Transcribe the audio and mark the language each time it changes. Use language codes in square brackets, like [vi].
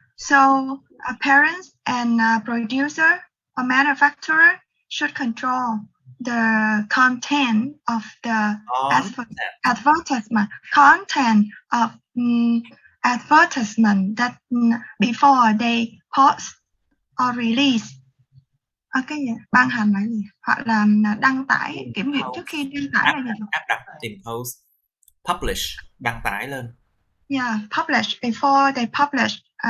[en] So parents and producer or manufacturer should control the content of the advertisement. Content of advertisement that before they post or release. [vi] Cái gì? Ban hành là gì? Hoặc là đăng tải, kiểm duyệt trước khi đăng tải là gì? Áp đặt, impose, publish, đăng tải lên. [en] Yeah, publish before they publish.